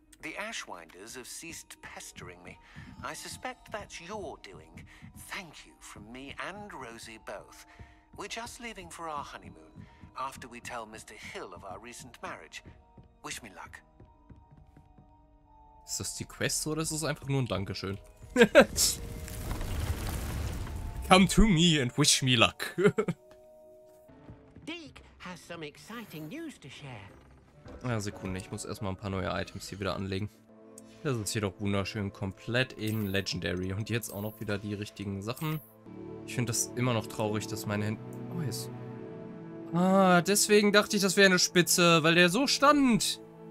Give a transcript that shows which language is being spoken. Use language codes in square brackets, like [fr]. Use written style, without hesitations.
[en] The Ashwinders have ceased pestering me. I suspect that's your doing. Thank you from me and Rosie both. We're just leaving for our honeymoon, after we tell Mr. Hill of our recent marriage. Wish me luck. [de] Ist das die Quest oder ist es einfach nur ein Dankeschön? [en] Come to me and wish me luck. Deke has some exciting news to share. [de] Ja, Sekunde, ich muss erstmal ein paar neue Items hier wieder anlegen. Das ist hier doch wunderschön, komplett in Legendary. Und jetzt auch noch wieder die richtigen Sachen. Ich finde das immer noch traurig, dass meine Hände... Oh, ist... Ah, deswegen dachte ich, das wäre eine Spitze, weil der so stand.